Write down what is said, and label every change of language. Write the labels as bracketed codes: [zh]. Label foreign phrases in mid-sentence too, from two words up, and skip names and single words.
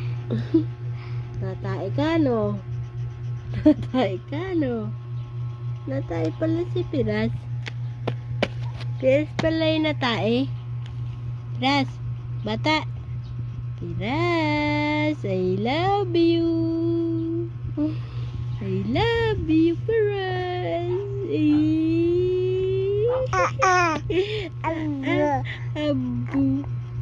[tl] Natae ka, no? Natae ka, no? Natae pala si Piras. Piras pala yung natae. Piras, bata. Piras, [en] I love you. I love you, Piras. [tl] Abu.